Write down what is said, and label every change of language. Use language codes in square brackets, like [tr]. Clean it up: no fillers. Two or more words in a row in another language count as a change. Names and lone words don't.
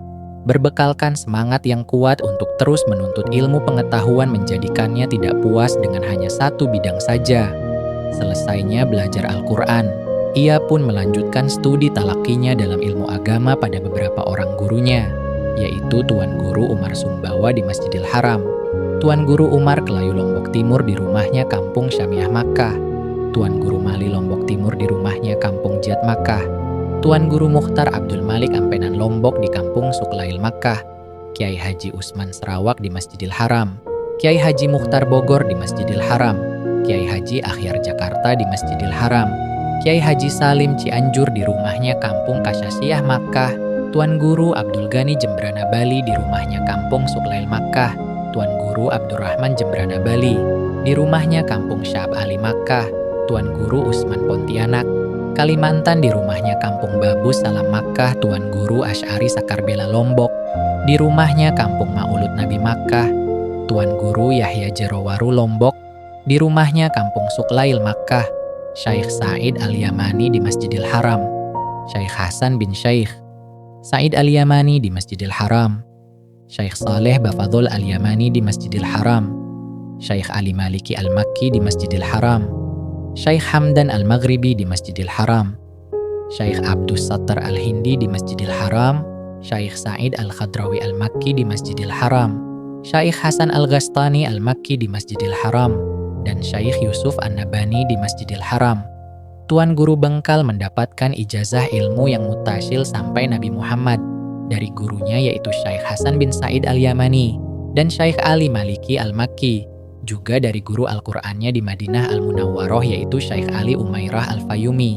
[id] Berbekalkan semangat yang kuat untuk terus menuntut ilmu pengetahuan menjadikannya tidak puas dengan hanya satu bidang saja. Selesainya belajar Al-Quran, ia pun melanjutkan studi talakinya dalam ilmu agama pada beberapa orang gurunya, yaitu Tuan Guru Umar Sumbawa di Masjidil Haram, Tuan Guru Umar Kelayu Lombok Timur di rumahnya Kampung Syamiah Makkah, Tuan Guru Mali Lombok Timur di rumahnya Kampung Jat Makkah, Tuan Guru Mukhtar Abdul Malik Ampenan Lombok di Kampung Suklail Makkah, Kiai Haji Usman Sarawak di Masjidil Haram, Kiai Haji Mukhtar Bogor di Masjidil Haram, Kiai Haji Akhyar Jakarta di Masjidil Haram, Kiai Haji Salim Cianjur di rumahnya Kampung Kasyasiyah Makkah, Tuan Guru Abdul Ghani Jembrana Bali di rumahnya Kampung Suklail Makkah, Tuan Guru Abdurrahman Jembrana Bali di rumahnya Kampung Syab Ali Makkah, Tuan Guru Usman Pontianak, Kalimantan di rumahnya Kampung Babu Salam Makkah, Tuan Guru Asy'ari Sakarbela Lombok, di rumahnya Kampung Maulud Nabi Makkah, Tuan Guru Yahya Jerowaru Lombok, di rumahnya Kampung Suklail Makkah, Syekh Said Al-Yamani di Masjidil Haram, Syekh Hasan bin Syekh Said Al-Yamani di Masjidil Haram, Syekh Saleh Bafadhol Al-Yamani di Masjidil Haram, Syekh Ali Maliki Al-Makki di Masjidil Haram, Syekh Hamdan Al-Maghribi di Masjidil Haram, Syekh Abdus Sattar Al-Hindi di Masjidil Haram, Syekh Said Al-Khadrawi Al-Makki di Masjidil Haram, Syekh Hasan Al-Ghastani Al-Makki di Masjidil Haram, dan Syekh Yusuf An-Nabani di Masjidil Haram. Tuan Guru Bengkal mendapatkan ijazah ilmu yang mutasyil sampai Nabi Muhammad dari gurunya yaitu Syekh Hasan bin Said Al-Yamani dan Syekh Ali Maliki Al-Makki, juga dari guru Al-Qur'annya di Madinah Al-Munawwaroh yaitu Syekh Ali Umairah Al-Fayumi.